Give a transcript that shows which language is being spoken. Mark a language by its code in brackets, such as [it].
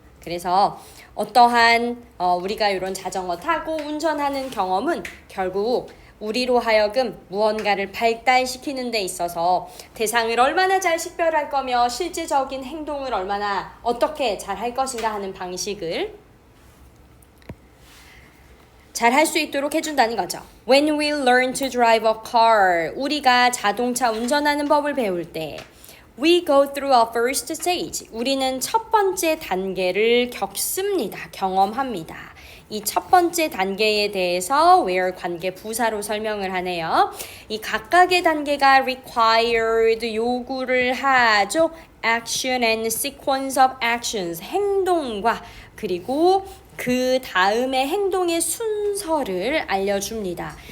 [ko] 그래서 어떠한 우리가 이런 자전거 타고 운전하는 경험은 결국 우리로 하여금 무언가를 발달시키는 데 있어서 대상을 얼마나 잘 식별할 거며 실제적인 행동을 얼마나 어떻게 잘 할 것인가 하는 방식을 잘 할 수 있도록 해준다는 거죠. [en] When we learn to drive a car, [ko] 우리가 자동차 운전하는 법을 배울 때 [en] we go through a first stage. [ko] 우리는 첫 번째 단계를 겪습니다. 경험합니다. 이 첫 번째 단계에 대해서 where 관계 부사로 설명을 하네요. 이 각각의 단계가 required 요구를 하죠. [en] action and sequence of actions [ko] 행동과 그리고 그 다음에 행동의 순서를 알려줍니다.